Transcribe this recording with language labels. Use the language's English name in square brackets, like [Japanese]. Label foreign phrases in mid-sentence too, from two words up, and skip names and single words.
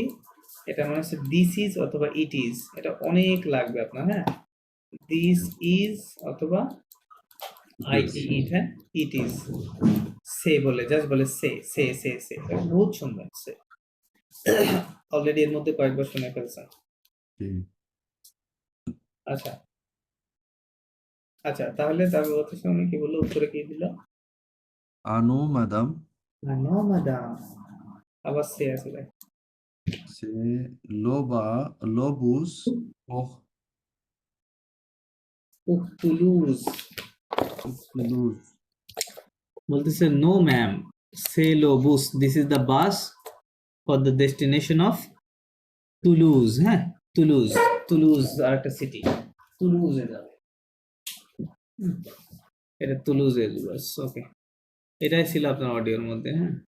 [Bangla] এটা মানে হচ্ছে [English] this is [Bangla] অথবা [English] it is, [Bangla] এটা অনেক লাগবে আপনার, হ্যাঁ, [English] this is [Bangla] অথবা আইটি ইট, হ্যাঁ, [English] it is, [Bangla] সে বলে জাস্ট বলে সে সে সে সে, এটা বহুত সুন্দর, সে অলরেডি এর মধ্যে কয়েকবার শুনে ফেলছেন। আচ্ছা আচ্ছা, তাহলে তারপর বলতেছে উনি কি বললো, উত্তরে কি দিল? [French] Ah non, madame. [English] no madam, [Bangla] আবার সে আছে দেখ। [French] C'est l'obus pour টুলুজ, Toulouse. [Bangla] বলতেছে [English] no ma'am, [French] c'est le bus, [English] this is the bus for the destination of Toulouse, [Bangla] হ্যাঁ, টুলুজ, টুলুজ আর একটা সিটি, টুলুজে যাবে, এটা টুলুজের বাস, ওকে, এটাই ছিল আপনার অডিওর মধ্যে, হ্যাঁ।